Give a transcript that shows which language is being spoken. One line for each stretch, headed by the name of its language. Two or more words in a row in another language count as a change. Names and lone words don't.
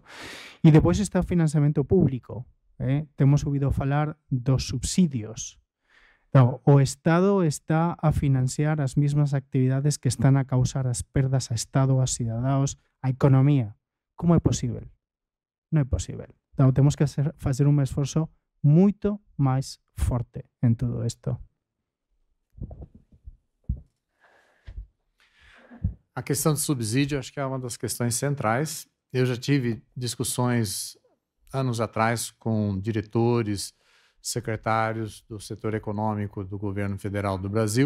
Portuguese: E depois está o financiamento público. Temos ouvido falar dos subsidios.
Galician: Entón, o Estado está a financiar as mesmas actividades que están a causar as perdas a Estado, a cidadaos, a economía. Como é posible? Non é posible. Entón, temos que facer un esforzo
Portuguese: muito mais forte em tudo isto. A questão de subsídio acho que é uma das questões centrais. Eu já tive discussões anos atrás com diretores, secretários do setor econômico do governo federal do Brasil.